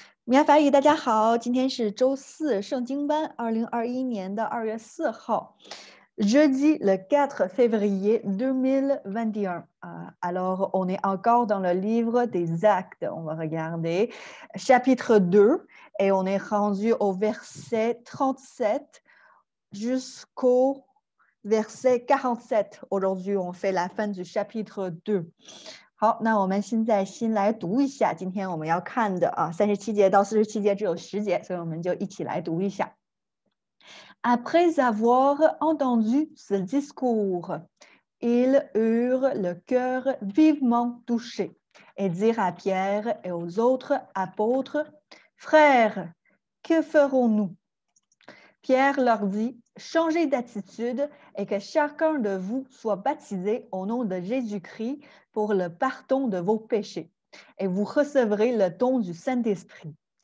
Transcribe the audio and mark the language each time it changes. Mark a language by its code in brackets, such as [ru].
[zh] 米亚法语，大家好，今天是周四圣经班，2021年的2月4号， [fr] jeudi le 4 février 2021. Alors, on est encore dans le livre des Actes. On va regarder chapitre 2 et on est rendu au verset 37 jusqu'au verset 47. Aujourd'hui, on fait la fin du chapitre 2. [zh] 好，那我们现在先来读一下今天我们要看的37节到47节只有10节，所以我们就一起来读一下。 [fr] Après avoir entendu ce discours, ils eurent le cœur vivement touché et dirent à Pierre et aux autres apôtres, Frères, que ferons-nous? Pierre leur dit, changez d'attitude et que chacun de vous soit baptisé au nom de Jésus-Christ pour le pardon de vos péchés, et vous recevrez le don du Saint-Esprit.